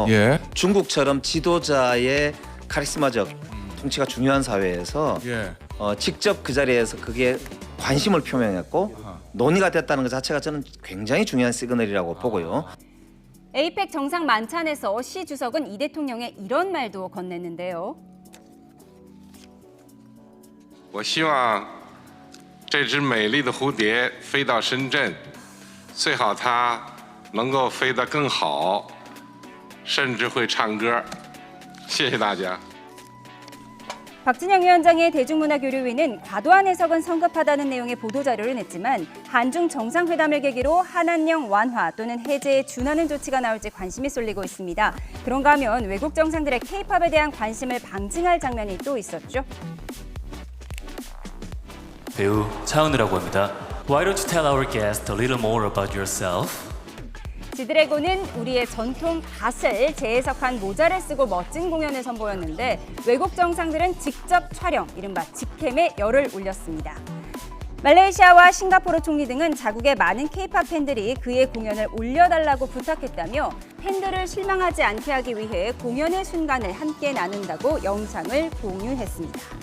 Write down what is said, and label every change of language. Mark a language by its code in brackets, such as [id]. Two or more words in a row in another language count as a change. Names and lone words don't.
[ko] 중국처럼 지도자의 카리스마적 통치가 중요한 사회에서 직접 그 자리에서 그게 관심을 표명했고 논의가 됐다는 것 자체가 저는 굉장히 중요한 시그널이라고 보고요. 에이펙 정상 만찬에서 시 주석은 이 대통령의 이런 말도 건넸는데요. [zh] 我希望这只美丽的蝴蝶飞到深圳，最好它能够飞得更好，甚至会唱歌。谢谢大家。 [ko] 박진영 위원장의 대중문화교류위는 과도한 해석은 성급하다는 내용의 보도자료를 냈지만 한중 정상회담을 계기로 한한령 완화 또는 해제에 준하는 조치가 나올지 관심이 쏠리고 있습니다. 그런가 하면 외국 정상들의 K-팝에 대한 관심을 방증할 장면이 또 있었죠. 배우 차은우라고 합니다. [en] Why don't you tell our guest a little more about yourself? [ko] 지드래곤은 우리의 전통 갓을 재해석한 모자를 쓰고 멋진 공연을 선보였는데 외국 정상들은 직접 촬영, 이른바 직캠에 열을 올렸습니다. 말레이시아와 싱가포르 총리 등은 자국의 많은 K-팝 팬들이 그의 공연을 올려달라고 부탁했다며 팬들을 실망하지 않게 하기 위해 공연의 순간을 함께 나눈다고 영상을 공유했습니다.